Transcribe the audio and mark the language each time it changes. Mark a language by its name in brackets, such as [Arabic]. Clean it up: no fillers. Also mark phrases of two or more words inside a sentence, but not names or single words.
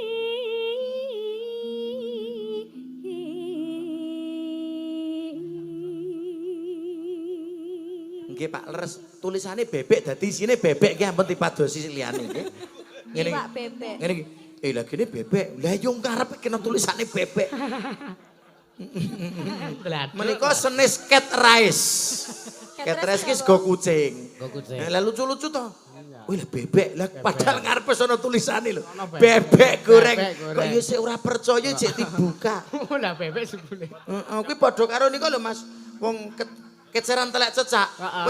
[Javanese] Nggih Pak Leres, tulisane bebek dadi isine bebek ki ampun dipadosi liyane nggih. Ngene iki. Iwak bebek. Ngene iki. Lah gene bebek. Lah yo karep kena tulisane bebek. Menika senis [English] cat rice. Cat rice [Javanese] ki sego kucing. Sego kucing. Lah lucu-lucu to. Wih lah bebek. Lah padahal ngarepe sono tulisane lho. Bebek goreng. Kok yo sik ora percaya jek dibuka. Lah bebek sebule. Heeh, kuwi padha karo nika lho Mas. Wong keceran telek cecak. Heeh.